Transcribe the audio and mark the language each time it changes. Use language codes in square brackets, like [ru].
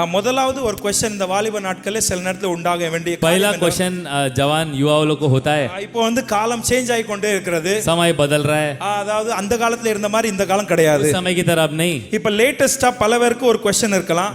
[ta] முதலாவது ஒரு क्वेश्चन இந்த வாலிப நாட்களே சில நேரத்துல உண்டாக வேண்டிய [hi] पहला क्वेश्चन जवान युवाओं लोग को होता है. [ta] இப்போ வந்து காலம் சேஞ்ச் ஆகி கொண்டே இருக்கிறது। [hi] समय बदल रहा है. [ta] அதாவது அந்த காலத்துல இருந்த மாதிரி இந்த காலம் கிடையாது। [hi] उस समय की तरह अब नहीं. [ta] இப்ப லேட்டஸ்டா பல பேருக்கு ஒரு क्वेश्चन இருக்கலாம்।